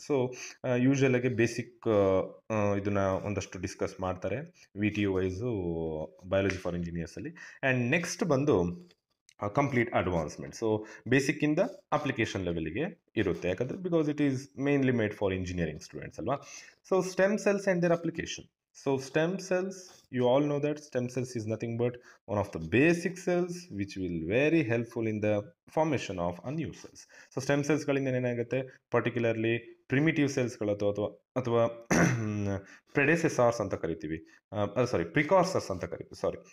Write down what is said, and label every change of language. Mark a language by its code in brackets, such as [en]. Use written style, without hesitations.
[kn] So usual ಆಗಿ basic ಇದನ್ನ ಒಂದಷ್ಟು ಡಿಸ್ಕಸ್ ಮಾಡ್ತಾರೆ V T U wise biology for ಇಂಜಿನಿಯರ್ಸಲ್ಲಿ. And next ಬಂದು ಕಂಪ್ಲೀಟ್ ಅಡ್ವಾನ್ಸ್ಮೆಂಟ್. ಸೊ ಬೇಸಿಕ್ಕಿಂದ ಅಪ್ಲಿಕೇಶನ್ ಲೆವೆಲ್ಗೆ ಇರುತ್ತೆ, ಯಾಕಂದರೆ [en] because it is mainly made for engineering students [kn] ಅಲ್ವಾ. [en] So stem cells and their application. So stem cells, you all know that stem cells is nothing but one of the basic cells which will very helpful in the formation of a new cells. [kn] So stem cells ಗಳಿಂದ ಏನಾಗುತ್ತೆ, particularly primitive ಸೆಲ್ಸ್ಗಳು ಅಥವಾ ಪ್ರೆಡೆಸೆಸಾರ್ಸ್ ಅಂತ ಕರಿತೀವಿ, ಪ್ರಿಕಾರ್ಸರ್ಸ್ ಅಂತ ಕರಿತೀವಿ.